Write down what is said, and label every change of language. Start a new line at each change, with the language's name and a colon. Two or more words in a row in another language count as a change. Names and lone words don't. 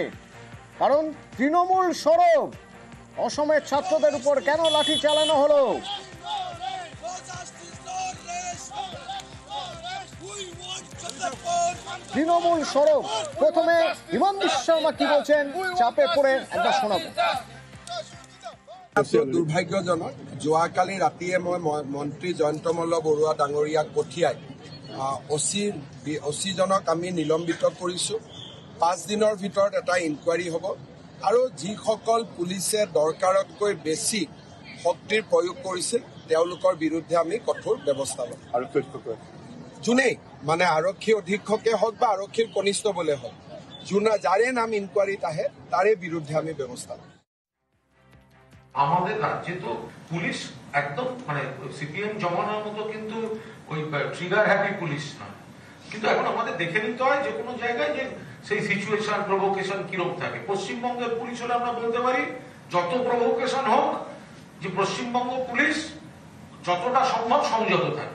Bangla: কারণ তৃণমূল সরব অসমের ছাত্রদের উপর কেন লাঠি চালানো হলো? তৃণমূল সরব। প্রথমে হিমন্ত বিশ্ব শর্মা কি বলছেন চাপে পড়ে একবার শোনাবো।
Assamese: দুৰ্ভাগ্যজনক, যোৱাকালি ৰাতিয়ে মই মন্ত্ৰী জয়ন্ত মল্ল বৰুৱা ডাঙৰীয়াক পঠিয়াই অচিজনক আমি নিলম্বিত কৰিছোঁ। 5 দিনৰ ভিতৰত এটা ইনকুৱাৰী হ'ব আৰু যিসকল পুলিচে দৰকাৰতকৈ বেছি শক্তিৰ প্ৰয়োগ কৰিছিল তেওঁলোকৰ বিৰুদ্ধে আমি কঠোৰ ব্যৱস্থা ল'ম। যোনেই মানে আৰক্ষী অধীক্ষকে হওক বা আৰক্ষীৰ কনিষ্টবলে হওক, যাৰে নাম ইনকুৱাৰীত আহে তাৰে বিৰুদ্ধে আমি ব্যৱস্থা ল'ম।
Bangla: আমাদের রাজ্যে তো পুলিশ একদম মানে সিপিএম জমানার মতো কিন্তু ওই
English: trigger happy
Bangla: পুলিশ না, কিন্তু এখন আমাদের দেখে নিতে হয় যে কোনো জায়গায় যে সেই
English: situation provocation
Bangla: কিরকম থাকে। পশ্চিমবঙ্গের পুলিশ হলে আমরা বলতে পারি যত প্রভোকেশন হোক যে পশ্চিমবঙ্গ পুলিশ যতটা সম্ভব সংযত থাকে।